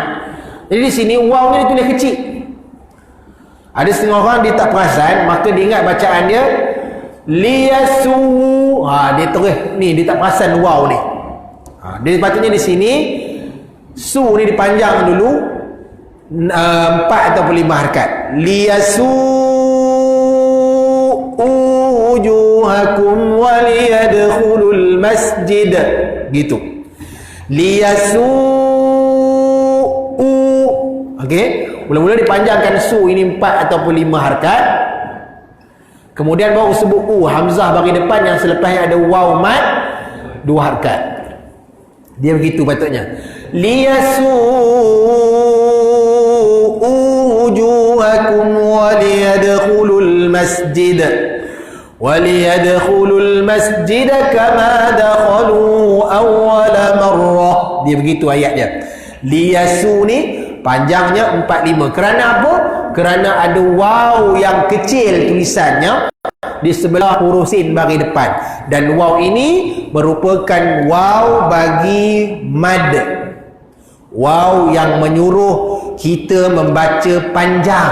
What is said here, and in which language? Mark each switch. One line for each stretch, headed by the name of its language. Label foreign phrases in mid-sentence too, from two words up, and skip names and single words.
Malay: Jadi di sini waw ni ditulis kecil. Ada setengah orang dia tak perasan, maka dia ingat bacaan dia liyasu. Dia terus ni dia tak perasan waw ni. Dia patutnya di sini su ni dipanjang dulu 4 ataupun 5 harakat.
Arabic: ليسوءوا وجوهكم وليدخلوا المسجد.
Malay: Gitu. Liyasu'u. Okey, mula-mula dipanjangkan su ini 4 ataupun 5 harakat. Kemudian baru sebut hamzah bagi depan yang selepasnya ada waw mat 2 harakat. Dia begitu patutnya.
Arabic: ليسوءوا وجوهكم وليدخلوا المسجد وليدخلوا المسجد كما دخلوا أول مرة.
Malay: Dia begitu ayat dia. Liyasu ni panjangnya 45. Kerana apa? Kerana ada waw yang kecil tulisannya di sebelah huruf sin bagi depan, dan waw ini merupakan waw bagi mad, waw yang menyuruh kita membaca panjang.